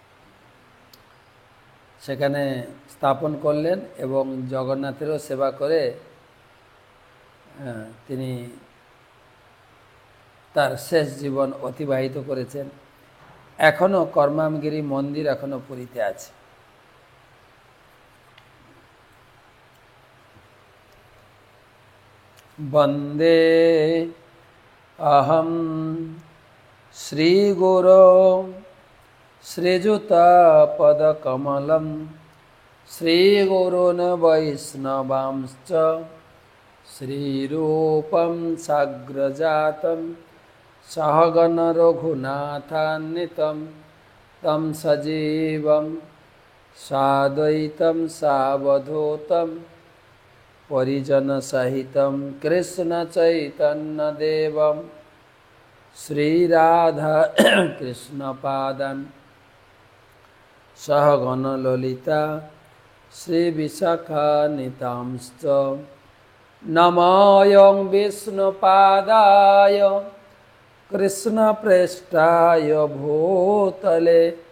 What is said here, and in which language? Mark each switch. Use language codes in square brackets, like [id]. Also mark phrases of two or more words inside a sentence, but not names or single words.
[bn] সেখানে স্থাপন করলেন এবং জগন্নাথেরও সেবা করে তিনি তার শেষ জীবন অতিবাহিত করেছেন। এখনও কর্মামগিরি মন্দির এখনও পুরীতে আছে। [sa] বন্দে অহম শ্রীগুরো শ্রীযুতপদকমলম শ্রীগুরুন বৈষ্ণবাংশ্চ শ্রীরূপম সাগ্রজাতম সহগণ রঘুনাথান্বিতম তম সজীবম সাদ্বৈতম সাবধূতম পরিজন সহিতম কৃষ্ণ চৈতন্য দেবম শ্রীরাধা কৃষ্ণ পাদান সহগণ ললিতা শ্রী বিশাখানিতাংশ্চ নমঃ বিষ্ণুপাদায় কৃষ্ণপ্রেষ্ঠায় ভূতলে